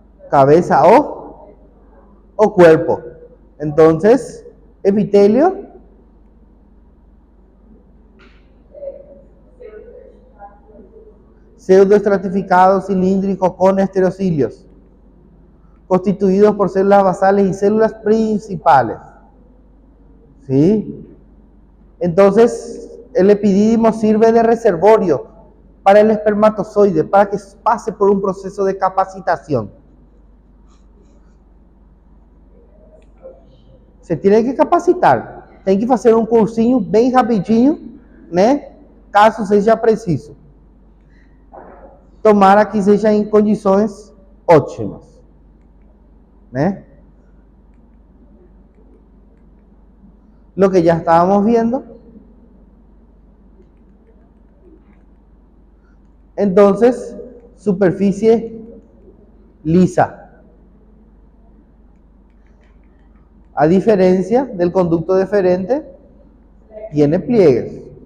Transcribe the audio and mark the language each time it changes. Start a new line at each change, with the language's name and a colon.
Spanish: Cabeza o cuerpo. Entonces, epitelio, pseudoestratificado, cilíndrico, con estereocilios, constituidos por células basales y células principales. ¿Sí? Entonces, el epidídimo sirve de reservorio para el espermatozoide, para que pase por un proceso de capacitación. Se tiene que capacitar,
Portuguese: tem que fazer um cursinho bem rapidinho, né? Caso seja preciso. Tomara que seja em condições ótimas, né?
Spanish: lo que ya estábamos viendo. Entonces, superficie lisa. A diferencia del conducto deferente, tiene pliegues.